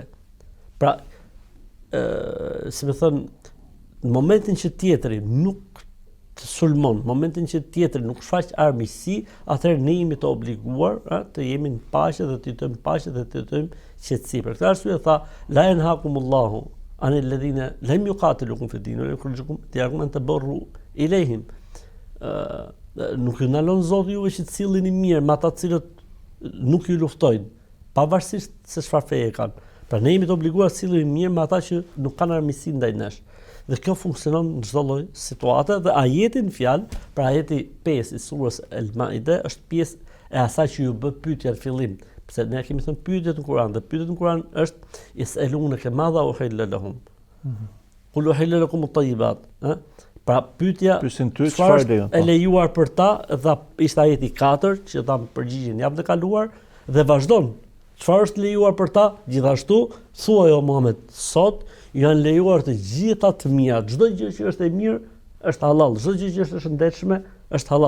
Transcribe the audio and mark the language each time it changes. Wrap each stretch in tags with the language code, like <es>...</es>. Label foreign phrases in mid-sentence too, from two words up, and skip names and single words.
<sq>Pra, si më thënë, në momentin që tjetri nuk të sulmon, në momentin që tjetri nuk shfaq armiqësi, atëherë ne jemi të obliguar të jemi në paqe dhe të jetojmë paqe dhe të jetojmë qetësi. Për këtë arsye tha</sq> <ar>لا ينهاكم الله عن الذين لم يقاتلوكم في الدين ويخرجوكم دياركم أن تبروا إليهم.</ar> <sq>Nuk ju ndalon Zoti juve që të silleni mirë me ata të cilët nuk ju luftojnë, pavarësisht se çfarë feje kanë. Pra ne jemi të obliguar të sillemi mirë me ata që nuk kanë armiqësi ndaj nesh. Dhe kjo funksionon në çdo lloj situate dhe ajeti në fjalë, pra ajeti 5 i surës El-Maide është pjesë e asaj që ju bë pyetja në fillim. Pse ne kemi thënë pyetjet në Kur'an, dhe pyetjet në Kur'an është</sq> <ar>يسألونك ماذا أحل لهم. قل أحل لكم الطيبات,</ar> <sq>Pra pyetja çfarë e lejuar për ta, dhe ishte ajeti 4 që dha përgjigjen javën e kaluar dhe vazhdon Çfarë është lejuar për ta? Gjithashtu, thuaj o Muhammed, sot janë lejuar të gjitha të mira. Çdo gjë që është e mirë është halal. Çdo gjë që është e shëndetshme është halal.</sq>